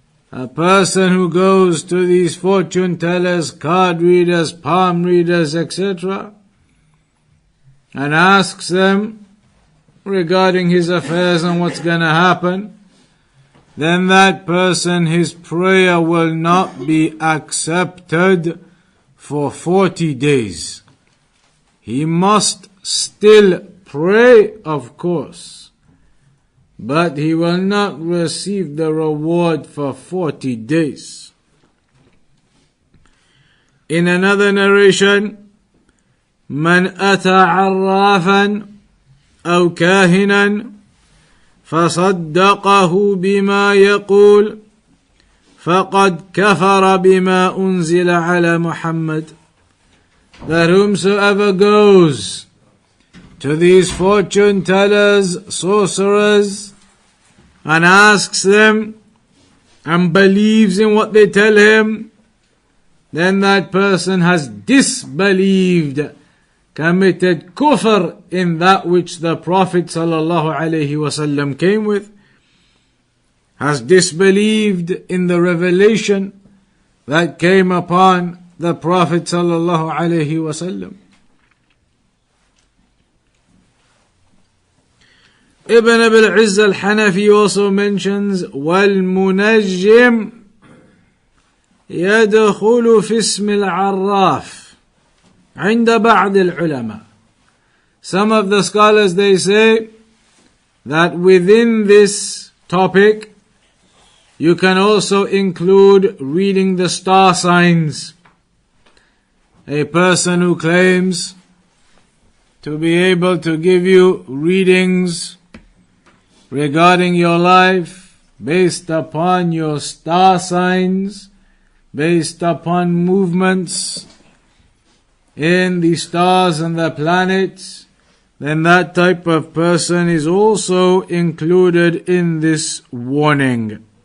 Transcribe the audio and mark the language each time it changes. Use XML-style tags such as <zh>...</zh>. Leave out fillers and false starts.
<en>A person who goes to these fortune tellers, card readers, palm readers, etc., and asks them regarding his affairs and what's going to happen, then that person, his prayer will not be accepted for 40 days. He must still pray, of course, but he will not receive the reward for 40 days. In another narration,</en> <ar>من أتى عرافا أو كاهنا فصدقه بما يقول فقد كفر بما أنزل على محمد.</ar> <en>That whomsoever goes to these fortune tellers, sorcerers, and asks them and believes in what they tell him, then that person has disbelieved, committed kufr in that which the Prophet sallallahu alaihi wasallam came with, has disbelieved in the revelation that came upon the Prophet sallallahu alaihi wasallam. Ibn Abil Izz Al Hanafi also mentions</en> <ar>وَالْمُنَجِّمْ يدخل في اسم العراف عند بعض العلماء.</ar> <en>Some of the scholars, they say that within this topic, you can also include reading the star signs. A person who claims to be able to give you readings regarding your life based upon your star signs, based upon movements in the stars and the planets, then that type of person is also included in this warning.</en>